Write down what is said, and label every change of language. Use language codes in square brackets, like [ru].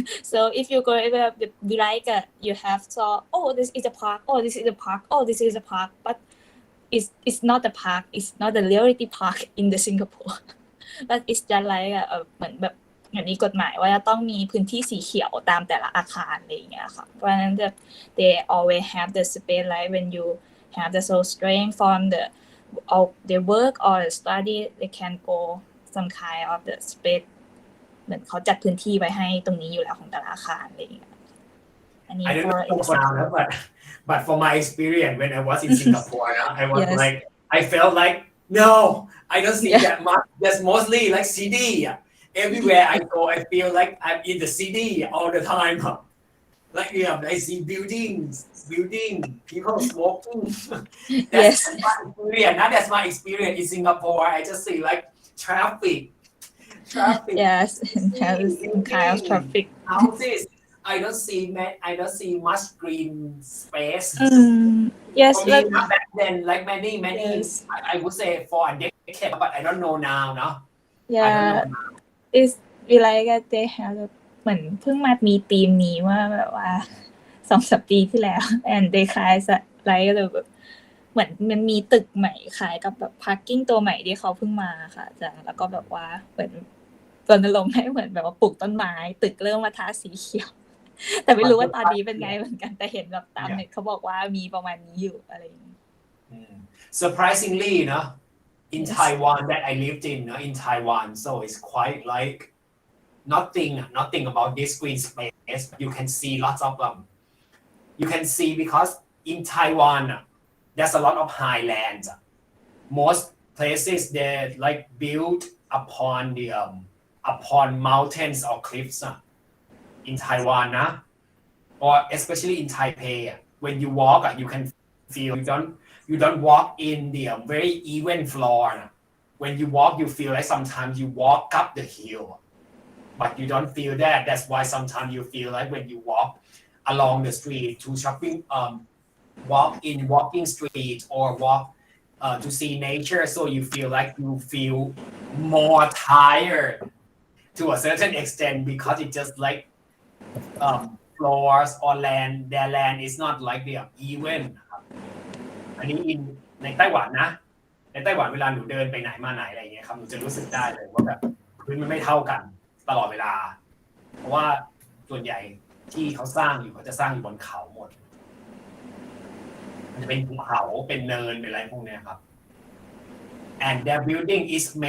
[en] so if you go like you have saw this is a park this is a park this is a park but it's not a park it's not a reality park in the Singapore but it's just like [th] เหมือนแบบอย่างนี้กฎหมายว่าจะต้องมีพื้นที่สีเขียวตามแต่ละอาคารอะไรอย่างเงี้ยค่ะเพราะฉะนั้น [en] they always have the space like when you have the soul strength from the work or the study they can go some kind of the space [th] เหมือนเขาจัดพื้นที่ไว้ให้ตรงนี้อยู่แล้วของแต่ละอาคารอะไรอย่างเงี้ยอันนี้ [en] I don't know about but for my experience when I was in Singapore I was like I felt like no I don't see that much that's mostly like city everywhere I go I feel like I'm in the city all the time like I see buildings people smoking that's my experience in Singapore I just see like traffic Yes, and have some kind of traffic. houses. I don't see much green space. Yes, For me, not back then, like many yes. I would say for a decade, but I don't know now, no. I don't Yeah, know now. it's we like that they have [th] เหมือนเพิ่งมามีธีมนี้ว่าแบบว่า 2-3 ปีที่แล้ว [en] and they [th] คล้ายไลท์เลยแบบเหมือนมันมีตึกใหม่ขายกับแบบ parking ตัวใหม่ที่เขาเพิ่งมาค่ะอาจารย์แล้วก็แบบว่าเหมือนรณรงค์ให้เหมือนแบบว่าปลูกต้นไม้ตึกเริ่มมาทาสีเขียว แต่ไม่รู้ว่าตอนนี้เป็นไงเหมือนกันแต่เห็นแบบตามเน็ตเขาบอกว่ามีประมาณนี้อยู่อะไรอย่างนี้ [en] Surprisingly, in Yes. Taiwan that I lived in Taiwan, so it's quite like nothing about this green space. You can see lots of you can see because in Taiwan there's a lot of highlands. Most places they like built upon the upon mountains or cliffs in Taiwan, or especially in Taipei. When you walk, you can feel you don't walk in the very even floor. When you walk, you feel like sometimes you walk up the hill, but you don't feel that. That's why sometimes you feel like when you walk along the street to shopping, walk in walking street or walk to see nature, so you feel more tired to a certain extent because it just like floors or land. Their land is not like the even. [th] อันนี้ในไต้หวันนะในไต้หวันเวลาหนูเดินไปไหนมาไหนอะไรเงี้ยครับหนูจะรู้สึกได้เลยว่าแบบพื้นมันไม่เท่ากันตลอดเวลาเพราะว่าส่วนใหญ่ที่เขาสร้างอยู่เขาจะสร้างอยู่บนเขาหมดมันจะเป็นภูเขาเป็นเนินเป็นอะไรพวกนี้ครับ [en] and their building is